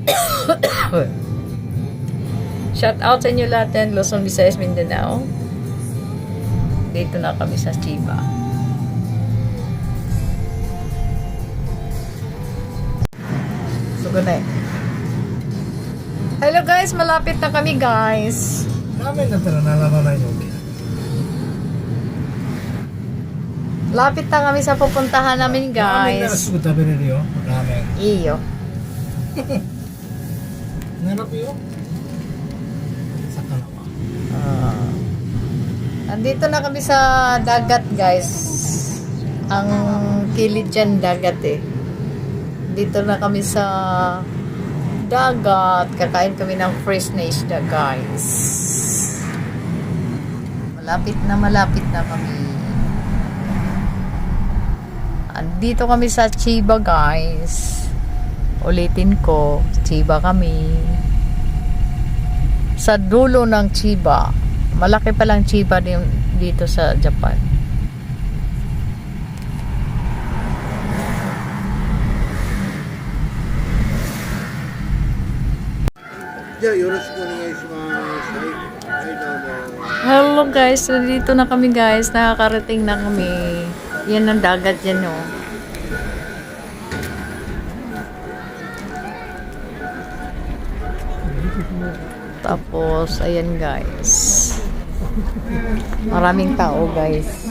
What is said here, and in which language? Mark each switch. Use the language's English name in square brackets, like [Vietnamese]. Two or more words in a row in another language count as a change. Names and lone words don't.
[English] Shout out [Filipino] sa inyo lahat yan, Luzon, Visayas, Mindanao. Dito na kami sa Chiba. So, [English] good night. Hello guys, [Filipino] malapit na kami guys. [Japanese] ラーメンだったら並ばないの OK。 [Filipino] Lapit na kami sa pupuntahan namin [Japanese] ラーメンなら [Filipino] guys. [Japanese] すぐ食べれるよ。ラーメ [Filipino] Iyo. [Japanese] ン。並ぶよ。魚は。 [Filipino] Andito na kami sa dagat guys. Ang kilid dyan dagat eh. Dito na kami sa dagat. Kakain kami ng fresh na isda guys. Malapit na kami. Andito kami sa Chiba guys. Ulitin ko, Chiba kami. Sa dulo ng Chiba. Malaki palang Chiba dito sa Japan. [Japanese] じゃあよろしくお願いします。はい。はいどうも。 [English] Hello guys, [Filipino] nandito na kami guys. Nakakarating na kami. Yan ang dagat yan oh. Tapos, ayan guys. Maraming tao guys.